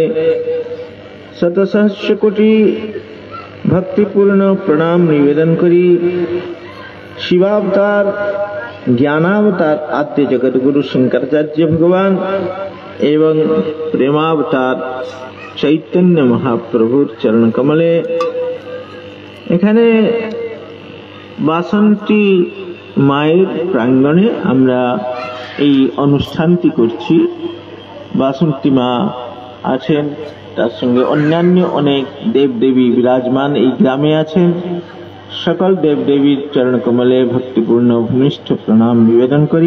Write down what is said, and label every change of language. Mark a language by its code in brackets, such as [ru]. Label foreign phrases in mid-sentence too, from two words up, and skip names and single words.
[bn] শতসহস্র কোটি ভক্তিপূর্ণ প্রণাম নিবেদন করি শিবাবতার জ্ঞানাবতার আদ্য জগৎ গুরু শঙ্করাচার্য ভগবান এবং প্রেমাবতার চৈতন্য মহাপ্রভুর চরণ কমলে এখানে বাসন্তী মায়ের প্রাঙ্গণে আমরা এই অনুষ্ঠানটি করছি। বাসন্তী মা আছেন, তার সঙ্গে অন্যান্য অনেক দেবদেবী বিরাজমান এই গ্রামে আছেন। সকল দেবদেবীর চরণ কমলে ভক্তিপূর্ণ ভূমিষ্ঠ প্রণাম নিবেদন করি।